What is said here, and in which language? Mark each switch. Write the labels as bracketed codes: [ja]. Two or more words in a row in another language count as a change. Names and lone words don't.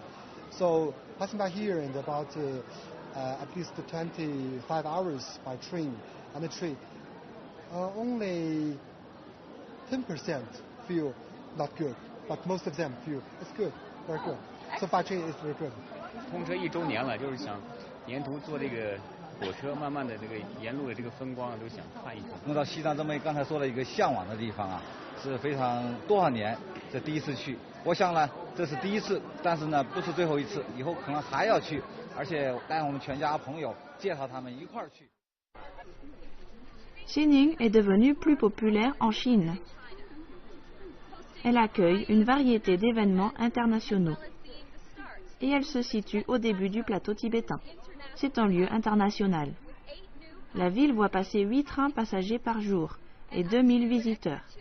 [en] So passing by here in about at least 25 hours by train on the trip, only 10% feel not good, but most of them feel it's good, very good. So by train is very good. [zh] 通车1周年了，就是想沿途坐这个火车，慢慢的这个沿路的这个风光都想看一看。能到西藏这么刚才说的一个向往的地方啊，是非常多少年这第一次去。我想呢，这是第一次，但是呢不是最后一次，以后可能还要去，而且带我们全家朋友介绍他们一块儿去。 [fr] Xining est devenue plus populaire en Chine. Elle accueille une variété d'événements internationaux. Et elle se situe au début du plateau tibétain. C'est un lieu international. La ville voit passer 8 trains passagers par jour et 2000 visiteurs.